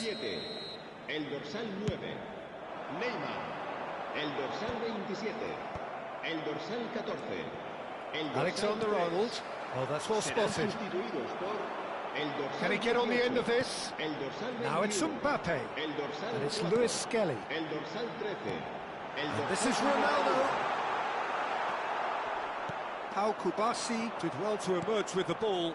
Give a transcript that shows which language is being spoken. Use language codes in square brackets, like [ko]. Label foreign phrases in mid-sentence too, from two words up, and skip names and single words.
[es] El dorsal 9, Neymar. El dorsal 27, el dorsal 14, el dorsal [en] Alexander-Arnold. Oh, that's well spotted. Can he get on the end of this? Now it's Mbappe. And it's Lewis Skelly. And this is Ronaldo. Pau Kubasi did well to emerge with the ball.